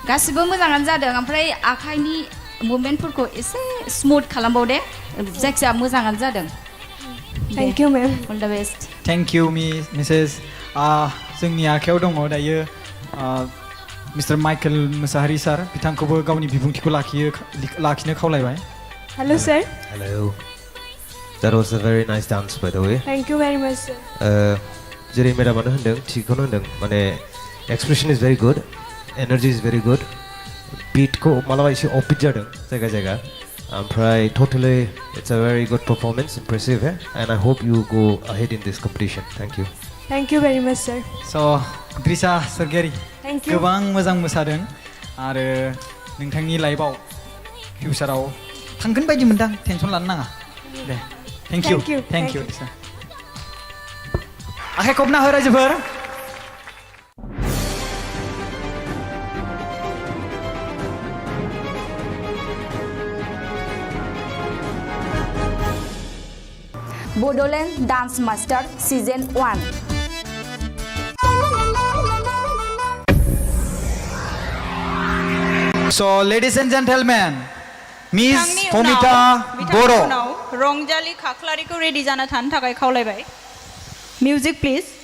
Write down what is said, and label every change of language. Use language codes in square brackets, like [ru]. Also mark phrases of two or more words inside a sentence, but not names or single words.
[brx] गासिबो मोजाङानो जादों ओमफ्राय आखाइनि मुभमेन्टफोरखौ एसे स्मुथ खालामबाव दे जायखिजाया मोजाङानो जादों [en] thank you ma'am all the best thank you misses [brx] जोंनि आखायाव दङ दायो मिस्टार माइकेल मुसाहारि सार बिथांखौबो गावनि बिबुंथिखौ लाखिनो खावलायबाय [en] hello sir Hello. That was a very nice dance, by the way. thank you very much sir [brx] जेरै मेडामानो होनदों थिगखौनो होनदों माने [en] expression is very good energy is very good [brx] बिटखौ मालाबा एसे अफबिट जादों जायगा जायगा ओमफ्राय [en] totally it's a very good performance impressive and I hope you go ahead in this competition thank you very much sir स' द्रिसा स्वर्गियारि thank you [brx] गोबां मोजां मोसादों आरो नोंथांनि लाइफआव फिउचाराव थांगोन बायदि मोनदां टेनसन लानो नाङा दे थेंक इउ [en] Thank you. [brx] आखाइ खबना हो रायजोफोर बड'लेण्ड डान्स मास्टार सिजन 1 [en] So, ladies and gentlemen, Miss [brx] बिथांनि [en] Pomita Boro. [brx] उनाव रंजालि खाख्लारिखौ रेडि जाना थानो थाखाय खावलायबाय [en] music please